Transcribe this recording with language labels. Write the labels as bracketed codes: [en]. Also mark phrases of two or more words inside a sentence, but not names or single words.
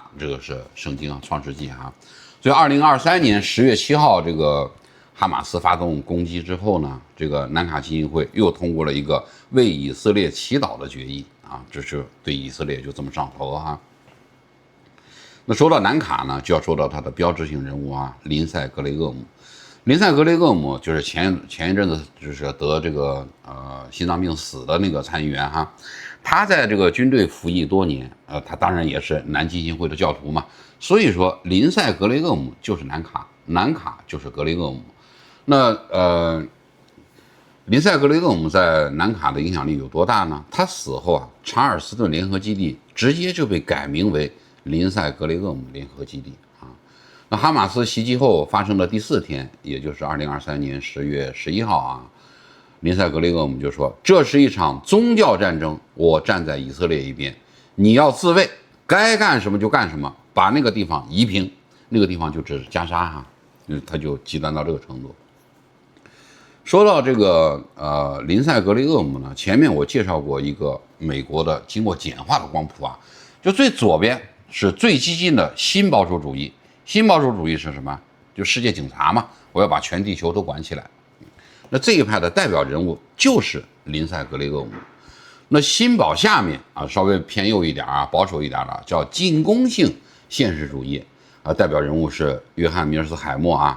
[zh] 這個是聖經啊，創世紀啊。所以2023年10月7號，這個哈馬斯發動攻擊之後呢，這個南卡基金會又通過了一個為以色列祈禱的決議啊，這是對以色列就這麼上頭哈。那說到南卡呢，就要說到他的標誌性人物啊，林賽·格雷厄姆。林赛·格雷厄姆就是前一陣子就是得這個心臟病死的那個參議員哈，他在這個軍隊服役多年，他當然也是南基金會的教徒嘛，所以說林賽·格雷厄姆就是南卡，南卡就是格雷厄姆。那林赛·格雷厄姆在南卡的影響力有多大呢？他死後啊，查爾斯顿联合基地直接就被改名為林赛·格雷厄姆联合基地啊。那哈馬斯襲擊後發生的第4天，也就是2023年10月11號啊，林赛·格雷厄姆就說：“這是一場宗教戰爭，我站在以色列一邊，你要自衛，該幹什麼就幹什麼，把那個地方夷平。” 那個地方就指加沙哈，他就極端到這個程度。說到這個林賽·格雷厄姆呢，前面我介紹過一個美國的經過簡化的光譜啊，就最左邊是最激進的新保守主義。新保守主義是什麼？就世界警察嘛，我要把全地球都管起来。那這一派的代表人物就是林赛·格雷厄姆。那新保下面啊，稍微偏右一點啊，保守一點的叫进攻性现實主義啊，代表人物是約翰·米爾斯海默啊。